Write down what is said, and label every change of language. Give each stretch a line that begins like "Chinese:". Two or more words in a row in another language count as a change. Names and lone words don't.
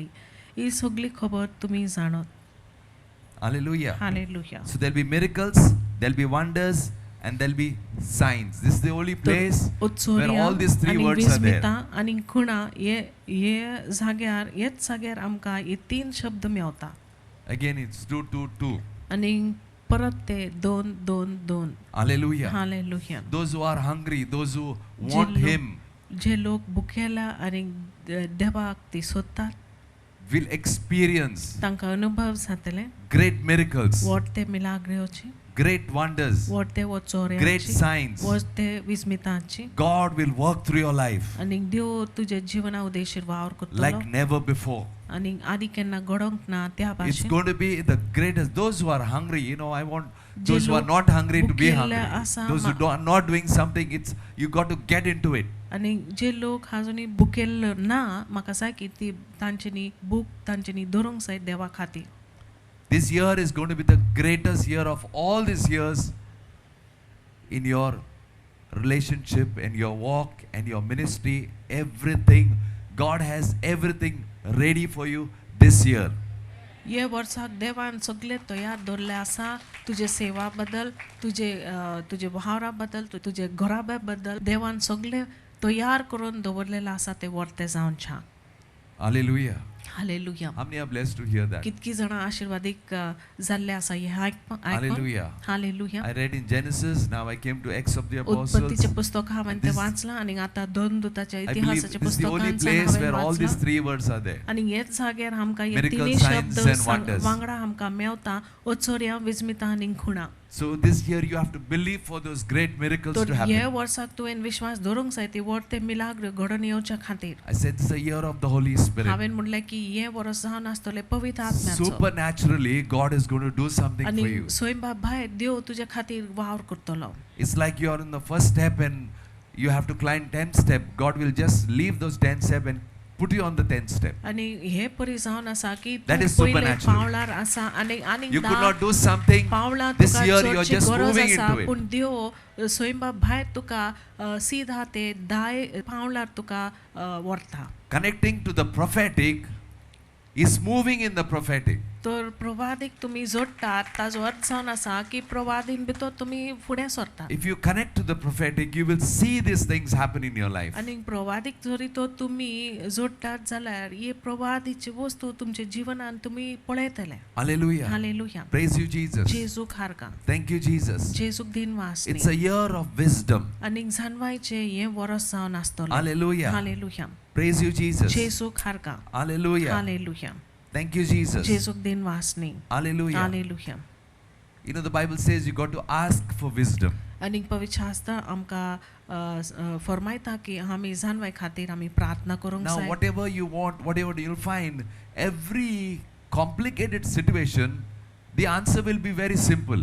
Konkani: ही सगळी खबर तुमी जाणत.
English: Hallelujah.
Konkani: हालेलुया.
English: So there'll be miracles, there'll be wonders, and there'll be signs. This is the only place where all these 3
Konkani: आनी
English: words are there.
Konkani: विस्मितां आनी गुणां हे जाग्यार हेच जाग्यार आमकां हे 3 शब्द मेवता.
English: Again, it's 2, 2, 2.
Konkani: आनी परत ते 2, 2, 2.
English: Hallelujah.
Konkani: हालेलुया.
English: Those who are hungry, those who want Him,
Konkani: जे लोक भुकेला आनी देवाक ती सोदतात
English: will experience
Konkani: तांकां अनुभव जातले.
English: great miracles,
Konkani: वडते मिलाग्रेवची
English: great wonders,
Konkani: वडते
English: great
Konkani: वचोऱ्याची
English: signs.
Konkani: वडते विस्मितांची
English: God will work through your life
Konkani: आनी देव तुजे जिवना उद्देशीर वावर करतलो
English: like never before.
Konkani: आनी आदी केन्ना घडोवंक ना त्या
English: It's
Konkani: भाशेन.
English: going to be the greatest. Those who are hungry, I want
Konkani: जे
English: those who are
Konkani: लोक
English: not hungry to be
Konkani: भुकेले
English: hungry.
Konkani: आसा,
English: Those who are not doing something, you got to get into it.
Konkani: आनी जे लोक आजुनी भुकेल्ले ना म्हाका जाय की ती तांच्यांनी भूक तांच्यांनी धरूंक जाय देवा खातीर.
English: This year is going to be the greatest year of all these years in your relationship, in your walk, and your ministry. Everything, God has everything ready for you this year.
Konkani: हे वर्साक देवान सगळे तयार दवरले आसा तुजे सेवा बद्दल तुजे वावरा बद्दल तुजे घरा बद्दल देवान सगळे तयार करून दवरलेले आसा ते वर्ते जावनच्या.
English: Hallelujah.
Konkani: हालेलुया.
English: How many are blessed to hear that?
Konkani: कितकी जाणां आशीर्वादीक जाल्ले आसा हे आयकून.
English: Hallelujah.
Konkani: हालेलुया.
English: I read in Genesis, now I came to Acts of the Apostles.
Konkani: उत्पत्तीचे पुस्तक हांवें तें वाचलां आनी आतां दोन दुताच्या
English: I believe
Konkani: इतिहासाचे
English: this is the only
Konkani: पुस्तकांत
English: place where
Konkani: हांवें
English: all these
Konkani: वाचलां
English: 3 words are there.
Konkani: आनी हेच जाग्यार आमकां हे
English: Miracles,
Konkani: तिनूय
English: signs
Konkani: शब्द
English: and wonders.
Konkani: वांगडा आमकां मेवता. ओचोऱ्यां विस्मितां आनी खुणां.
English: So this year you have to believe for those great miracles
Konkani: तर
English: to
Konkani: ह्या
English: happen.
Konkani: वर्साक तुवें विश्वास दवरूंक जाय ती व्हडते मिलाग्र घडोवन येवच्या खातीर.
English: I said this is a year of the Holy Spirit.
Konkani: हांवें म्हणलें की हे वर्स जावन आसतलें पवित्र आत्म्याचो.
English: Supernaturally, God is going to do something for
Konkani: आनी
English: you.
Konkani: स्वयंभा भायर देव तुजे खातीर वावर करतलो.
English: It's like you are in the first step and you have to climb 10th step. God will just leave those 10 steps and put you on the 10th step.
Konkani: आनी हे परी जावन आसा की
English: That
Konkani: तूं
English: is
Konkani: पयले
English: supernatural.
Konkani: पावलार आसा आनी आनीक
English: You could
Konkani: धा
English: not do something
Konkani: पावलां
English: this
Konkani: तुका
English: year, you are
Konkani: चडची
English: just
Konkani: गरज
English: moving
Konkani: आसा
English: into it.
Konkani: पूण देव स्वयंभा भायर तुका सीधा ते 10 पावलार तुका व्हरता.
English: Connecting to the prophetic is moving in the prophetic.
Konkani: तर प्रवादीक तुमी जोडटात ताजो अर्थ जावन आसा की प्रवादीन भितर तुमी फुडें सरतात.
English: If you connect to the prophetic, you will see these things happen in your life.
Konkani: आनी प्रवादीक जरी तो तुमी जोडटात जाल्यार हे प्रवादीची वस्तू तुमच्या जिवनान तुमी पळयतले.
English: Hallelujah.
Konkani: हालेलुया.
English: Praise you, Jesus.
Konkani: जेजूक हारका.
English: Thank you, Jesus.
Konkani: जेजूक दिनवास.
English: It's a year of wisdom.
Konkani: आनी जाणवायचे हे वर्स जावन आसतलो.
English: Hallelujah.
Konkani: हालेलुया.
English: Praise you, Jesus.
Konkani: जेजूक हारका.
English: Hallelujah.
Konkani: हालेलुया.
English: Thank you, Jesus.
Konkani: जेजूक दिनवासनी.
English: Hallelujah.
Konkani: हालेलुया.
English: You know, the Bible says you got to ask for wisdom.
Konkani: आनी पवित्र शास्त्र आमकां फरमायता की आमी जाणवाय खातीर आमी प्रार्थना करूंक
English: Now,
Konkani: जाय.
English: whatever you want, whatever you'll find, every complicated situation, the answer will be very simple.